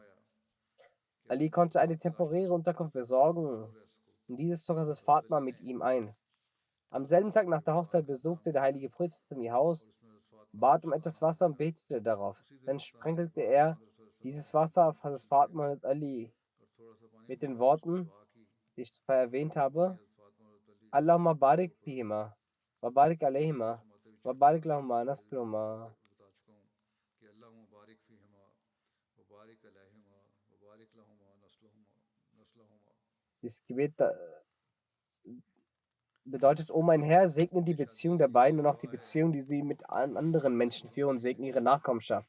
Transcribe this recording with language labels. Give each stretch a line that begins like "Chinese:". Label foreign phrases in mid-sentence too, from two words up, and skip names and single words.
German: Ali konnte eine temporäre Unterkunft besorgen und dieses zog Hazrat Fatma mit ihm ein. Am selben Tag nach der Hochzeit besuchte der heilige Prophet ihr Haus, bat um etwas Wasser und betete darauf. Dann sprenkelte er dieses Wasser auf Hazrat Fatma und Ali mit den Worten, die ich zuvor erwähnt habe:
Arabic: اللهم بارك فيهما، وبارك عليهما، وبارك لهما نسلهما.
German: Dieses Gebet bedeutet, o mein Herr, segne die Beziehung der beiden und auch die Beziehung, die sie mit anderen Menschen führen, und segne ihre Nachkommenschaft.